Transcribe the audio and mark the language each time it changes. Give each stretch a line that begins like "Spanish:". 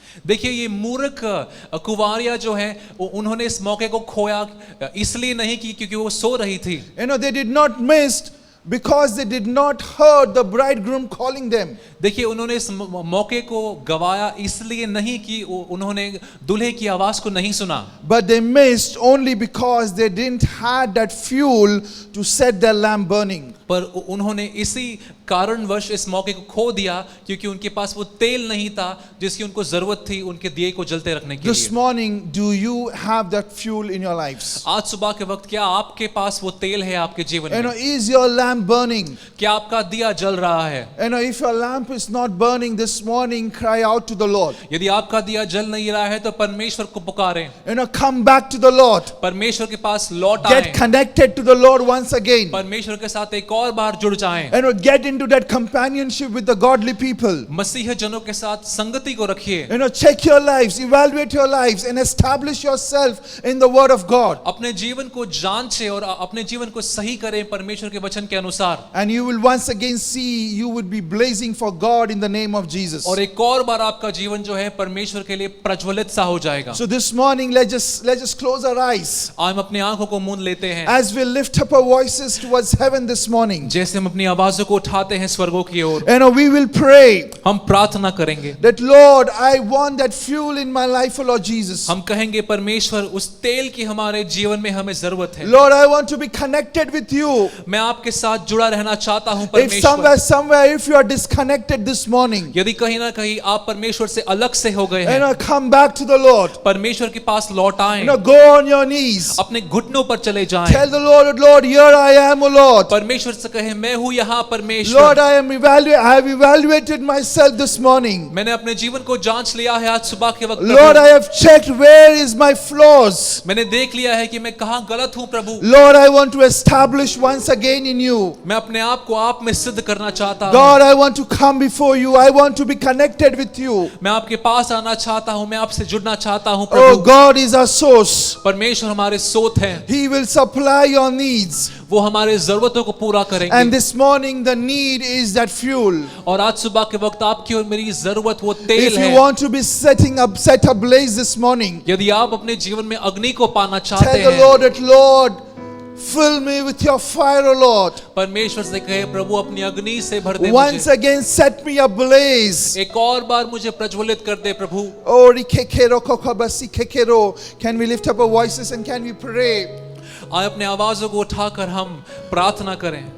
Hindi: देखिए ये मूर्ख कुंवारियां जो हैं उन्होंने इस मौके को खोया इसलिए नहीं कि क्योंकि वो सो रही थी।
English: They did not miss because they did not heard the bridegroom calling them.
Hindi: देखिए उन्होंने इस मौके को गवाया इसलिए नहीं कि उन्होंने दूल्हे की आवाज को नहीं सुना।
English: But they missed only because they didn't had that fuel to set their lamp burning.
Hindi: पर उन्होंने इसी कारणवश इस मौके को खो दिया क्योंकि उनके पास वो तेल नहीं था जिसकी उनको जरूरत थी उनके दिए को जलते रखने के लिए।
English: This morning, do you have that fuel in your lives?
Hindi: आज सुबह के वक्त क्या आपके पास वो तेल है आपके जीवन में?
English: Is your lamp burning?
Hindi: क्या आपका दिया जल रहा है?
English: If your lamp is not burning this morning, cry out to the Lord.
Hindi: यदि आपका दिया जल नहीं रहा है तो परमेश्वर को पुकारें।
English: Come back to the Lord.
Hindi: परमेश्वर के पास लौट आएं।
English: Get connected to the Lord once again.
Hindi: परमेश्वर के साथ एक और बार जुड़ जाएं।
English: Get into that companionship with the godly people.
Hindi: मसीह जनों के साथ संगति को रखिए।
English: Check your lives, evaluate your lives, and establish yourself in the Word of God.
Hindi: अपने जीवन को जांचें और अपने जीवन को सही करें परमेश्वर के वचन के अनुसार।
English: And you will once again see you would be blazing for God in the name of Jesus.
Hindi: और एक और बार आपका जीवन जो है परमेश्वर के लिए प्रज्वलित सा हो जाएगा।
English: So this morning, let's just close our eyes.
Hindi: हम अपनी आंखों को मूंद लेते हैं।
English: As we lift up our voices towards heaven this morning.
Hindi: जैसे हम अपनी आवाजों को उठाते हैं स्वर्गों की ओर।
English: We will pray.
Hindi: हम प्रार्थना करेंगे।
English: That Lord, I want that fuel in my life, O Lord Jesus.
Hindi: हम कहेंगे परमेश्वर उस तेल की हमारे जीवन में हमें जरूरत है।
English: Lord, I want to be connected with you.
Hindi: मैं आपके साथ जुड़ा रहना चाहता हूं
English: If
Hindi: परमेश्वर।
English: somewhere if you are disconnected this morning,
Hindi: यदि कहीं ना कहीं आप परमेश्वर से अलग से हो गए हैं,
English: come back to the Lord.
Hindi: परमेश्वर के पास लौट आएं।
English: Go on your knees.
Hindi: अपने घुटनों पर चले जाएं।
English: Tell the Lord, here I am, O Lord.
Hindi: परमेश्वर से कहें मैं हूं यहाँ परमेश्वर।
English: Lord, I have evaluated myself this morning.
Hindi: मैंने अपने जीवन को जांच लिया है आज सुबह के वक्त।
English: Lord, I have checked where is my flaws.
Hindi: मैंने देख लिया है कि मैं कहाँ गलत हूँ प्रभु।
English: Lord, I want to establish once again in you.
Hindi: मैं अपने आप को आप में सिद्ध करना चाहता हूँ।
English: God, I want to come before you. I want to be connected with you.
Hindi: मैं आपके पास आना चाहता हूँ, मैं आपसे जुड़ना चाहता हूँ
English: Oh,
Hindi: Prabhu.
English: God is our source.
Hindi: परमेश्वर हमारे स्रोत हैं।
English: He will supply your needs.
Hindi: वो हमारे जरूरतों को पूरा करेंगे।
English: And this morning the need is that fuel.
Hindi: और आज सुबह के वक्त आपकी और मेरी जरूरत वो तेल
English: If you
Hindi: है।
English: want to be set ablaze this morning,
Hindi: यदि आप अपने जीवन में अग्नि को पाना चाहते
English: tell the
Hindi: हैं,
English: Lord that, Lord, fill me with your fire, O Lord.
Hindi: परमेश्वर से कहे प्रभु अपनी अग्नि से भर दे
English: Once
Hindi: मुझे।
English: again set me ablaze.
Hindi: एक और बार मुझे प्रज्वलित कर दे प्रभु। Oh, rikekero kokobasi kekero.
English: Can we lift up our voices and can we pray?
Hindi: आए अपने आवाजों को उठाकर हम प्रार्थना करें।